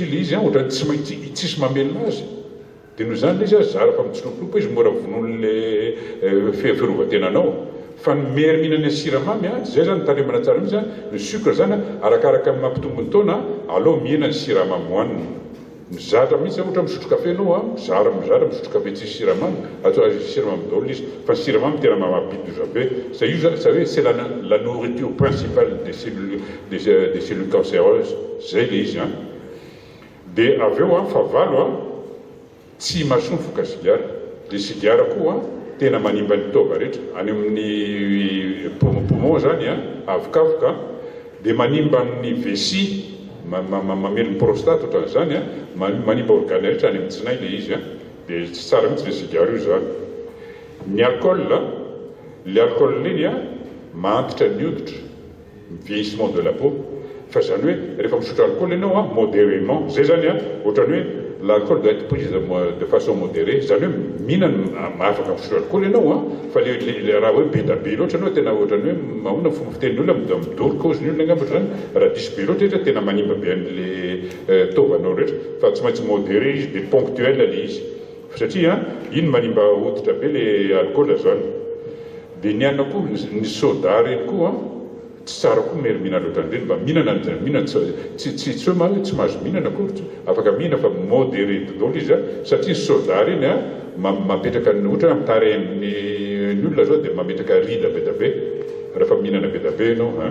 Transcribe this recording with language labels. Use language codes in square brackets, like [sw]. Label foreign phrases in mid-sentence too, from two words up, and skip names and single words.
[mg] le izy ohatrany tsy maintsy tsisy mamelona azy dia noho zany le izy zara fa mitsilopolopo izy mora vonon'le fiarovatenanao fa ny miherinmihina ny siramamy zay zany taremana tsara mihitsy ny sucre zany arakaraka amin'ny mampitombony taona aleo mihena ny siramamy hohanina mizatra mihitsy ohatra misotro kafe anao mizara misotro kafe tsisy siramamy atao siramamy daholo izy fa ny siramamy tena mamapitoza be sa io sa hoe [fr] c'est la nourriture principale des cellules cancéreuses [mg] zay le izy dia aveo fa valo tsy mahasoa foka sigara dia sigara koa tena manimba ny taova rehetra any amin'ny poumon zany avokafoka dia manimba ny vessie mamelo ny prostate ohatran'izany manimba organe rehetra any amin'ny tsinay le izy dia tsy tsara mihitsy le sigara io zany ny alcool le alcool leny mantitra ny hoditra [fr] vieillissement de la peau [mg] fa zany hoe rehefa misotro alcool ianao modérément zay zany ohatrany hoe [fr] l'alcool doit être pris de façon modérée [mg] zany hoe mihinana afaka misotro alcool ianao fa le raha hoe be da be loatra anao tena ohatrany hoe mahona fomba fitenin'ny olona midoro cause-ny olona angambatra zany raha diso be loatra izy tena manimba be an'le taovanao rehetra fa tsy maintsy modéré izy dia ponctuel le izy satria iny manimba hoditra be le alcool zany dia ny anona koa ny soda reny koa tsy tsara koa miherinmihina loatra an'ireny mba mihinana tsy hoe tsy mahazo mihinana koa afaka mihina fa modéré daholo izy satria ny soda reny mapetraka ny ohatra mitarehan'ny olona zao dia mametraka rida be da be rehefa mihinana be da be ianao